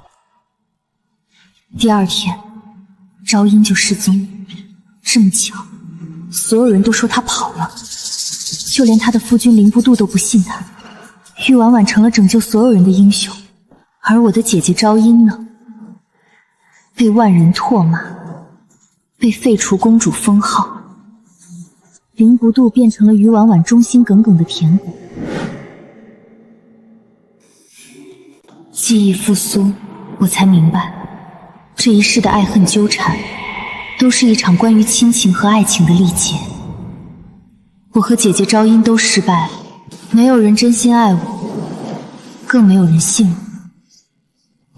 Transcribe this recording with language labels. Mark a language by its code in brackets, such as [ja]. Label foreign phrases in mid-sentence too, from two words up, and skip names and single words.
[zh] 第二天，昭英就失蹤，這麼巧，所有人都說她跑了，就連她的夫君凌不度都不信她。玉婉婉成了拯救所有人的英雄，而我的姐姐昭英呢？被萬人唾罵，被廢除公主封號，凌不度變成了於婉婉忠心耿耿的舔骨。記憶復甦，我才明白，這一世的愛恨糾纏，都是一場關於親情和愛情的歷劫。我和姐姐昭英都失敗了，沒有人真心愛我，更沒有人信我。